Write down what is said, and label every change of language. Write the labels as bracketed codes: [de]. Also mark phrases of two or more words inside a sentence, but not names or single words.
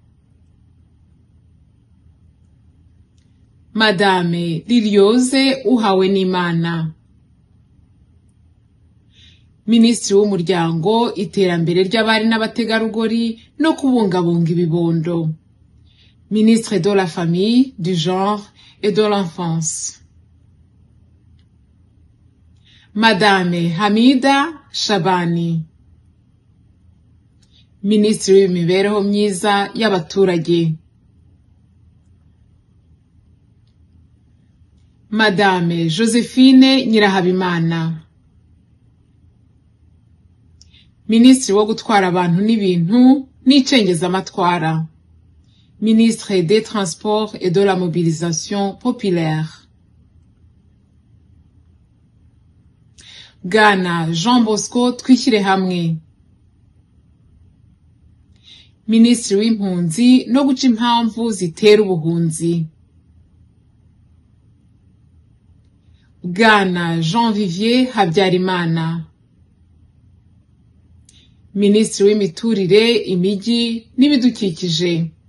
[rn] Madame Liliose Uhawenimana, Minisitiri w'Umuryango, Iterambere ry'Abari n'Abategarugori no kubungabunga ibibondo. [fr] Ministre de la Famille, du Genre et de l'Enfance. [rn] Madame Hamida Shabani, Minisitiri w'Imibereho myiza y'abaturage. Madame Josephine Nyirahabimana, Minisitiri wo gutwara abantu n'ibintu n'icengezamatwara. [fr] Ministre des Transports et de la Mobilisation Populaire. [rn] Bwana Jean Bosco Twishyirahamwe, Minisitiri w'Impunzi no guca impamvu zitera ubuhunzi. Bwana Jean Vivier Habyarimana, Minisitiri w'Imiturire, Imijyi n'Ibidukikije.